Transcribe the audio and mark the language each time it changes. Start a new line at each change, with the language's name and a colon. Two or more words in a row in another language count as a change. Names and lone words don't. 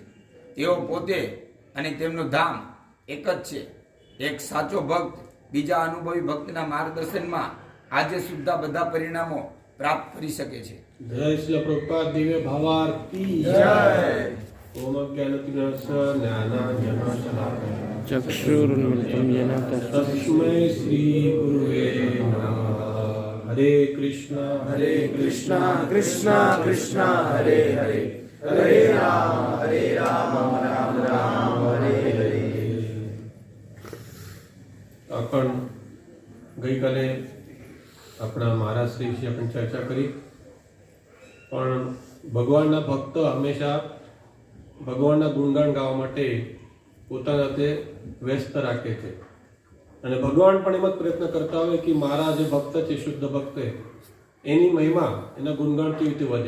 Gujarati: તેઓ પોતે અને તેમનું ધામ એક જ છે. એક સાચો ભક્ત બીજા અનુભવી ભક્તના માર્ગદર્શનમાં આજે સુદ્ધા બધા પરિણામો પ્રાપ્ત કરી શકે છે.
Hindi: जय श्री प्रभुपाद दिव्य भावार्थ की जय.
Sanskrit: ઓમ જ્ઞાનતિનાશ જ્ઞાનાંજનશલાકયા चक्षुरुन्मिलितं येन तस्मै श्री गुरुवे नमः. हरे कृष्ण कृष्ण कृष्ण कृष्ण हरे हरे हरे राम राम राम हरे हरे.
Gujarati: आपण ગઈકાલે આપણા મહારાજ શ્રી વિશે આપણે ચર્ચા કરી, પણ ભગવાનના ભક્ત હંમેશા ભગવાનના ગુણગાન ગાવા માટે પોતાના હાથે વ્યસ્ત રાખે છે, અને ભગવાન પણ એમ જ પ્રયત્ન કરતા હોય કે મારા જે ભક્ત છે, શુદ્ધ ભક્ત, એની મહિમા, એના ગુણગાન કેવી રીતે વધે.